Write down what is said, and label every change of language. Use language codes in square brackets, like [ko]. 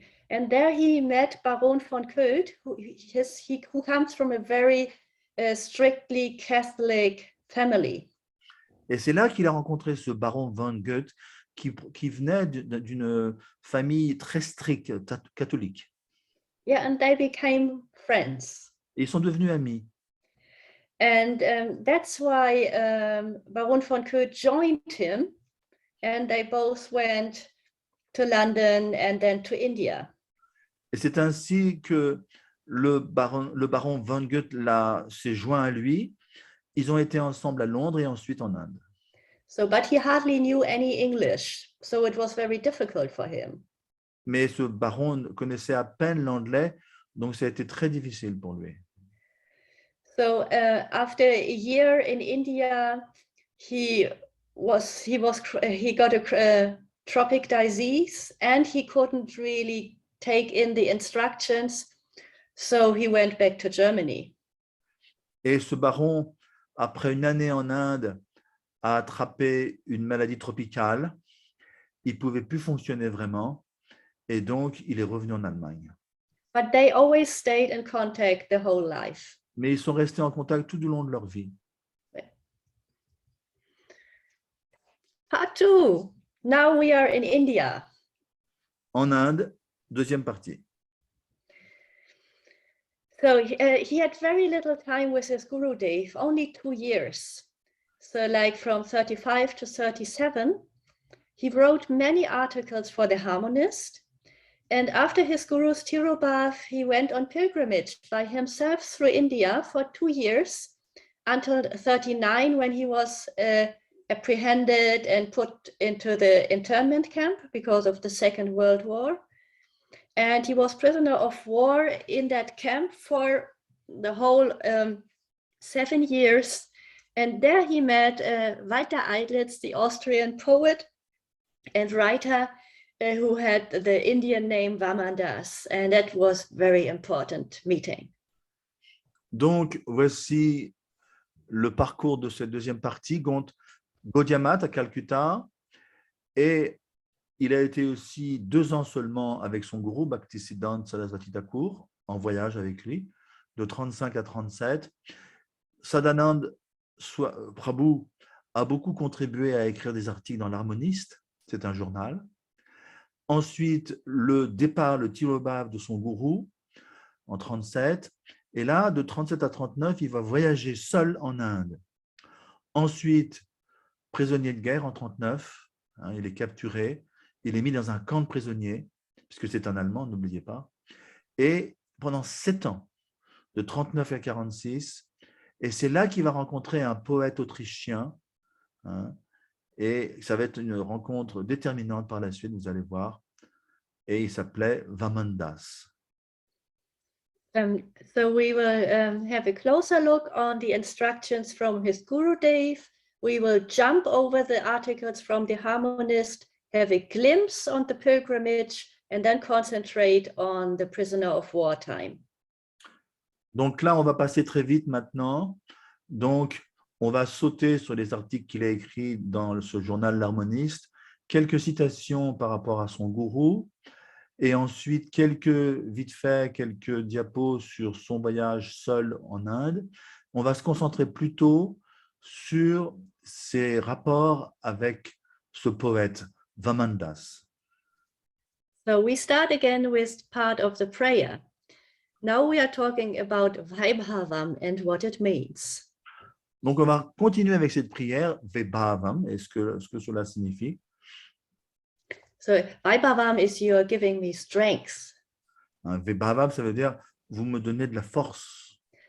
[en] And there he met Baron von Goethe, who comes from a very strictly Catholic family. [fr] Et c'est là qu'il a rencontré ce baron von Goethe qui venait d'une famille très stricte, catholique. [en] Yeah, and they became friends. [fr] Et ils sont devenus amis. [en] And that's why Baron von Goethe joined him, and they both went to London and then to India. [fr] Et c'est ainsi que le baron von Goethe s'est joint à lui. Ils ont été ensemble à Londres et ensuite en Inde. [en] So, but he hardly knew any English, so it was very difficult for him. [fr] Mais ce baron connaissait à peine l'anglais, donc ça a été très difficile pour lui. [en] So after a year in India, he got a tropic disease, and he couldn't really take in the instructions, so he went back to Germany. [fr] Et ce baron, après une année en Inde, a attrapé une maladie tropicale. Il ne pouvait plus fonctionner vraiment, et donc il est revenu en Allemagne. [en] But they always stayed in contact the whole life. [fr] Mais ils sont restés en contact tout au long de leur vie. [en] Part 2. Now we are in India. [fr] En Inde, deuxième partie. [en] So he had very little time with his Gurudev, only 2 years. So like from 35 to 37, he wrote many articles for the Harmonist. And after his guru's Tirobhav, he went on pilgrimage by himself through India for 2 years until 39, when he was apprehended and put into the internment camp because of the Second World War. And he was prisoner of war in that camp for the whole 7 years. And there he met Walter Eidlitz, the Austrian poet and writer, who had the Indian name Vamandas, and that was very important meeting. [fr] Donc, voici le parcours de cette deuxième partie. Gaudiya Math à Calcutta, et il a été aussi 2 ans seulement avec son gourou Bhaktisiddhanta Saraswati Thakur, en voyage avec lui, de 35 à 37. Sadananda Prabhu a beaucoup contribué à écrire des articles dans l'Harmoniste, c'est un journal. Ensuite, le départ, le Tirobhav de son gourou en 37. Et là, de 37 à 39, il va voyager seul en Inde. Ensuite, prisonnier de guerre en 39, il est capturé, il est mis dans un camp de prisonniers, puisque c'est un Allemand, n'oubliez pas. Et pendant 7 ans, de 39 à 46, et c'est là qu'il va rencontrer un poète autrichien, et ça va être une rencontre déterminante par la suite, vous allez voir. Et il s'appelait Vamandas. [en] So we will have a closer look on the instructions from his Gurudev. We will jump over the articles from the Harmonist, have a glimpse on the pilgrimage, and then concentrate on the prisoner of war time. [fr] Donc là, on va passer très vite maintenant. Donc, on va sauter sur les articles qu'il a écrits dans ce journal L'Harmoniste, quelques citations par rapport à son gourou, et ensuite vite fait, quelques diapos sur son voyage seul en Inde. On va se concentrer plutôt sur ses rapports avec ce poète, Vamandas. [en] So we start again with part of the prayer. Now we are talking about Vaibhavam and what it means. [fr] Donc, on va continuer avec cette prière, Vaibhavam, et ce que cela signifie. [en] So Vaibhavam is you're giving me strength. [fr] Vaibhavam, ça veut dire vous me donnez de la force.